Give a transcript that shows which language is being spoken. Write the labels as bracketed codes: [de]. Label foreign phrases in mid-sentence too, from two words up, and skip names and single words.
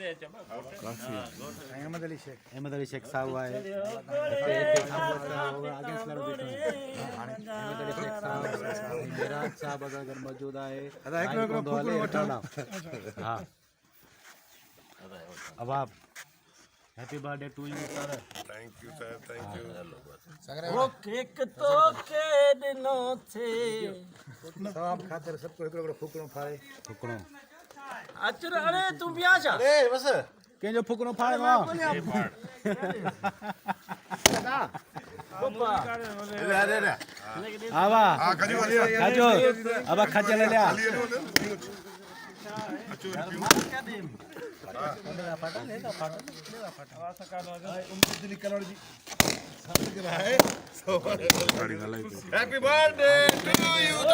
[sd] अहमद अली शेख साहब आहे मेराज साहब अगरि मौजूद आहे हा अबाब [en] Happy birthday to you sir. Thank you sir thank you [sd] वो केक तो के दिनो थे तमाम खातिर सबको हिकिड़ो फुकड़ो फाड़े फुकड़ो अचर अरे तू बिया छा अरे बस कंहिंजो फुकड़ो फाड़े मां आवा खाजो अब खाजा ले लिया [en] Happy birthday to you